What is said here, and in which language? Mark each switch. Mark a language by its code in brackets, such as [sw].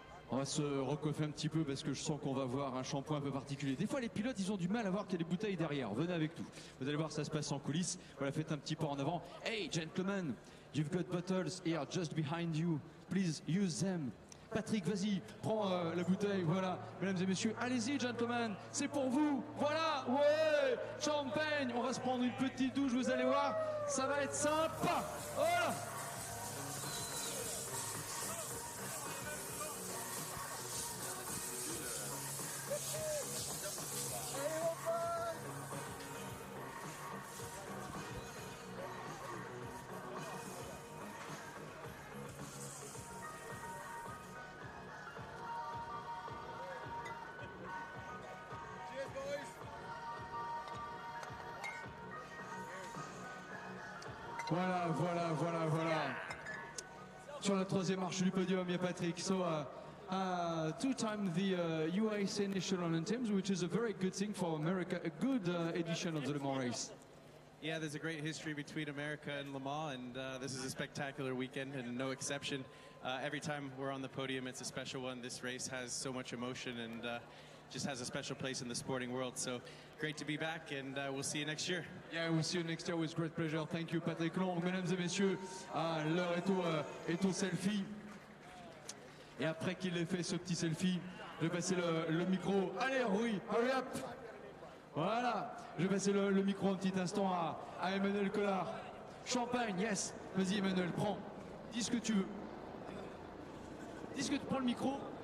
[fr] On va se recoiffer un petit peu parce que je sens qu'on va voir un shampoing un peu particulier. Des fois, les pilotes, ils ont du mal à voir qu'il y a des bouteilles derrière. Venez avec nous. Vous allez voir, ça se passe en coulisses. Voilà, faites un petit pas en avant. [en] Hey, gentlemen, you've got bottles here just behind you. Please use them. [fr] Patrick, vas-y, prends la bouteille, voilà. Mesdames et messieurs, allez-y, gentlemen, c'est pour vous. Voilà, ouais, champagne. On va va se prendre une petite douche, vous allez voir, ça va être sympa. Voilà. Voilà. Sur la troisième marche du podium, il y a Patrick. [en] So, two-time the USA National Anthems, which is a very good thing for America, a good edition of the Le Mans race. Yeah, there's a great history between America and Le Mans, and this is a spectacular weekend, and no exception. Every time we're on the podium, it's a special one. This race has so much emotion and just has a special place in the sporting world. So great to be back, and we'll see you next year. Yeah, we'll see you next year with great pleasure. Thank you, Patrick Long. [fr] Mesdames et messieurs, l'heure est au selfie. Et après qu'il ait fait ce petit selfie, je vais passer le micro. Allez, Rui, [en] hurry up! [fr] Voilà, je vais passer le micro un petit instant à Emmanuel Collard. Champagne, yes. Vas-y, Emmanuel, prends. Dis ce que tu veux. Dis ce que tu prends le micro.